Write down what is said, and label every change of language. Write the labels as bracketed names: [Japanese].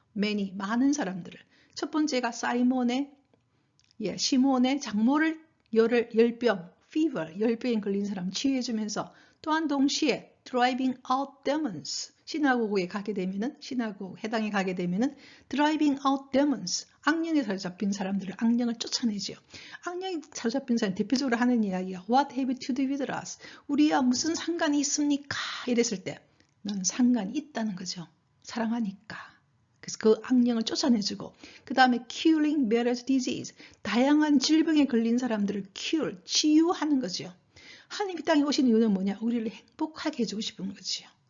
[English] many, [Korean] 많은 사람들을. 첫 번째가 시몬의 장모를 열병, [English] fever, [Korean] 열병에 걸린 사람 치유해주면서 또한 동시에 [English] driving out demons, [Korean] 시나고그에 가게 되면은 시나고그 해당에 가게 되면은 driving out demons, 악령에 사로잡힌 사람들을 악령을 쫓아내죠. 악령에 사로잡힌 사람 대표적으로 하는 이야기가 [English] What have you to do with us? [Korean] 우리와 무슨 상관이 있습니까? 이랬을 때 나는 상관이 있다는 거죠. 사랑하니까. 그래서 그 악령을 쫓아내주고 그 다음에 [English] curing various disease, [Korean] 다양한 질병에 걸린 사람들을 [English] cure, [Korean] 치유하는 거죠. 하나님이 땅에 오신 이유는 뭐냐? 우리를 행복하게 해주고 싶은 거지요.